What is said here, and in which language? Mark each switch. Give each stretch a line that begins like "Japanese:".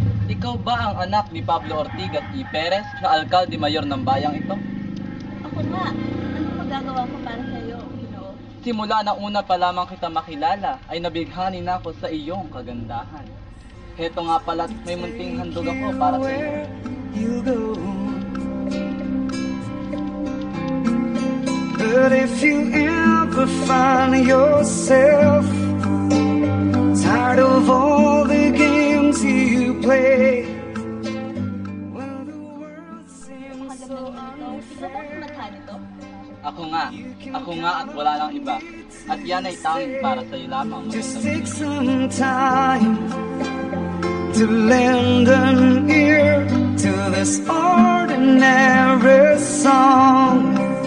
Filipino: Ikaw ba ang anak ni Pablo Ortigas y Perez na alkalde mayor ng bayang ito? Ako nga. Ano magagawa ko para sa iyo, Ginoo? Simula na una pa lamang kita makilala ay nabighani na ako sa iyong kagandahan. Heto nga pala, may munting handog ako para sa iyo.
English: You go. But if you ever find yourself tired of all the games you play, when the world seems so unfair.
Filipino: Ako nga at wala lang iba. At yan ay tanging para sa iyo lamang.
English: Just take some time to lend an ear to this ordinary song.